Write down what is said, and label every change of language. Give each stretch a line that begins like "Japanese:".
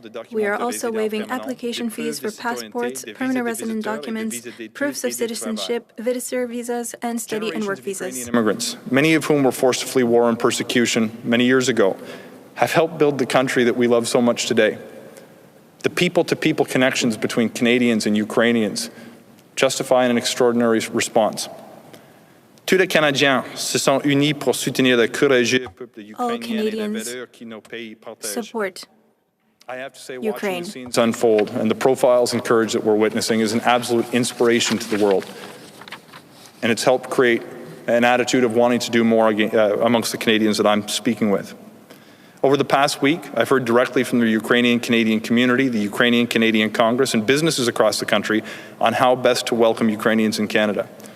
English: We are also waiving application fees for passports, permanent resident documents, proofs of citizenship, visitor visas, and study and work visas. Immigrants, many of whom were forced to flee war and persecution many years ago, have helped build the country that we love so much today. The people-to-people connections between Canadians and Ukrainians justify an extraordinary response.
French: Tous les Canadiens se sont unis pour soutenir le courageux peuple ukrainien et les valeurs qui nos pays partagent.
English: Support I have to say, Ukraine. watching the scenes unfold and the profiles and courage that we're witnessing is an absolute inspiration to the world. And it's helped create an attitude of wanting to do more amongst the Canadians that I'm speaking with. Over the past week, I've heard directly from the Ukrainian-Canadian community, the Ukrainian-Canadian Congress, and businesses across the country on how best to welcome Ukrainians in Canada.